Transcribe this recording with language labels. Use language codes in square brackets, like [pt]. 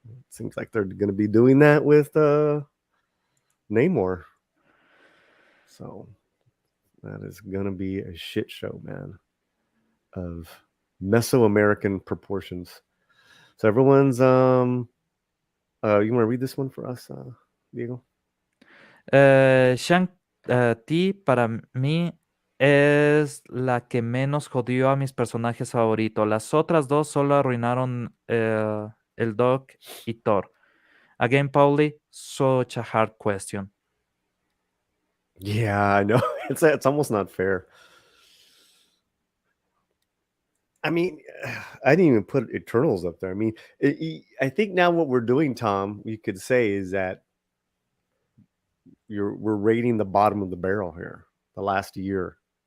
[en] It seems like they're going to be doing that with Namor. So that is going to be a shit show, man, of Mesoamerican proportions. So everyone's, you want to read this one for us, Diego? [es] Shang-Chi para mí es la que menos jodió a mis personajes favoritos. Las otras dos solo arruinaron el Doc y Thor. [en] Again, Pauli, such a hard question. Yeah, I know. It's almost not fair. I mean, I didn't even put Eternals up there. I mean, I think now what we're doing, Tom, you could say is that we're rating the bottom of the barrel here, the last year.